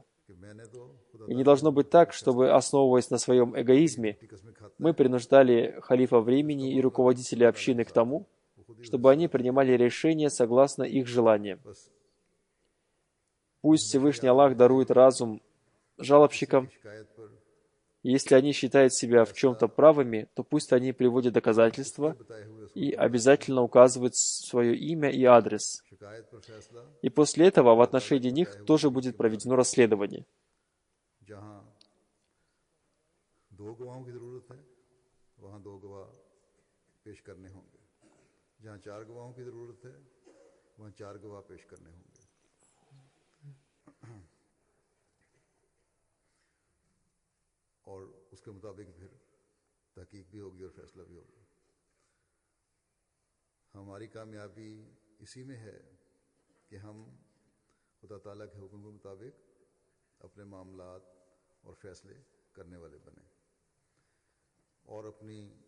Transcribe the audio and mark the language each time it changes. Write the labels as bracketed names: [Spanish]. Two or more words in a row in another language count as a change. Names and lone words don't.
[Russian] И не должно быть так, чтобы, основываясь на своем эгоизме, мы принуждали халифа времени и руководителей общины к тому, чтобы они принимали решения согласно их желаниям. Пусть Всевышний Аллах дарует разум жалобщикам, и если они считают себя в чем-то правыми, то пусть они приводят доказательства, и обязательно указывать свое имя и адрес. [Urdu] شکایت پر فیصلہ [Russian] И после этого в отношении них тоже будет проведено расследование. [Urdu] جہاں دو گواہوں کی ضرورت ہے وہاں دو گواہ پیش کرنے ہوں گے جہاں چار گواہوں کی ضرورت ہے وہاں چار گواہ پیش کرنے ہوں گے اور اس کے مطابق پھر تحقیق بھی ہوگی اور فیصلہ بھی ہوگا ہماری کامیابی اسی میں ہے کہ ہم خدا تعالیٰ کے حکم کے مطابق اپنے معاملات اور فیصلے کرنے والے بنے اور اپنی